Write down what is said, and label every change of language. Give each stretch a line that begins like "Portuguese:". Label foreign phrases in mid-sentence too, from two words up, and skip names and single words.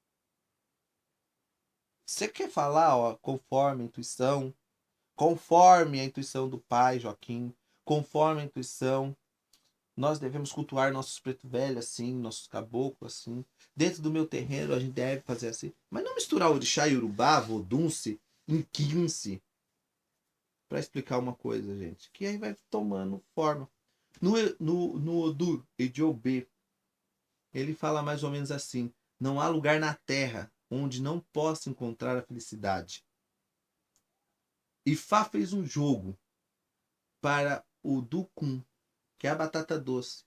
Portuguese: Você quer falar, ó, conforme a intuição do pai Joaquim, conforme a intuição. Nós devemos cultuar nossos preto velho assim, nossos caboclos assim. Dentro do meu terreiro a gente deve fazer assim. Mas não misturar orixá e urubá, vodunce, inquince. Para explicar uma coisa, gente. Que aí vai tomando forma. No Odu Ediobê, ele fala mais ou menos assim: não há lugar na terra onde não possa encontrar a felicidade. Ifá fez um jogo para o Ducum, que é a batata doce.